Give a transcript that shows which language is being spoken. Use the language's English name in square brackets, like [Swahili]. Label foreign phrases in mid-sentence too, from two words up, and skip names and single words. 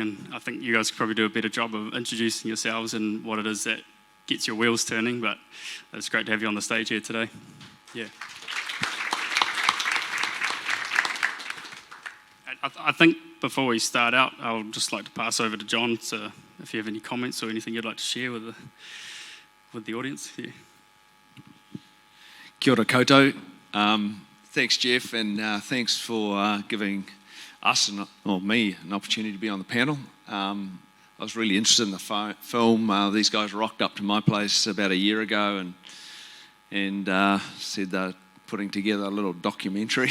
[English] And I think you guys could probably do a better job of introducing yourselves and what it is that gets your wheels turning, but it's great to have you on the stage here today. Yeah. I think before we start out, I'll just like to pass over to John, so if you have any comments or anything you'd like to share with the audience. Yeah. [Māori] Kia ora koutou. [English] Thanks, Jeff, and thanks for giving us, me, an opportunity to be on the panel. I was really interested in the film. These guys rocked up to my place about a year ago and said they're putting together a little documentary.